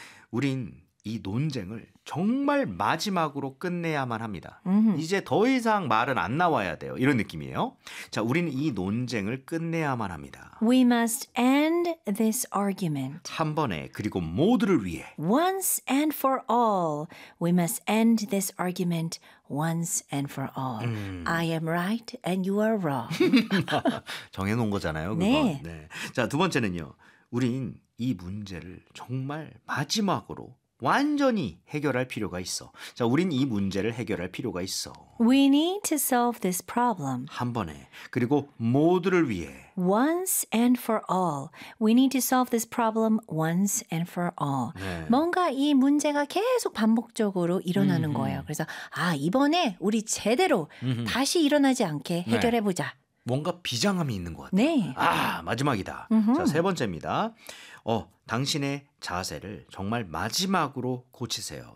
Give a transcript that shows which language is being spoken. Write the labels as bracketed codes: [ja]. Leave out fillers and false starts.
[ko] 우린 이 논쟁을 정말 마지막으로 끝내야만 합니다. 음흠. 이제 더 이상 말은 안 나와야 돼요. 이런 느낌이에요. 자, 우린 이 논쟁을 끝내야만 합니다. [en] We must end this argument. [ko] 한 번에 그리고 모두를 위해. [en] Once and for all. We must end this argument once and for all. I am right and you are wrong. [ko] 정해놓은 거잖아요. 그건. 네. 네. 자, 두 번째는요. 우린 이 문제를 정말 마지막으로 완전히 해결할 필요가 있어. 자, 우린 이 문제를 해결할 필요가 있어. [en] We need to solve this problem. [ko] 한 번에. 그리고 모두를 위해. [en] Once and for all. We need to solve this problem once and for all. [ko] 네. 뭔가 이 문제가 계속 반복적으로 일어나는 거예요. 그래서 아, 이번에 우리 제대로 다시 일어나지 않게 해결해보자. 네. 뭔가 비장함이 있는 것 같아요. 네. 아, 마지막이다. 음흠. 자, 세 번째입니다. 당신의 자세를 정말 마지막으로 고치세요.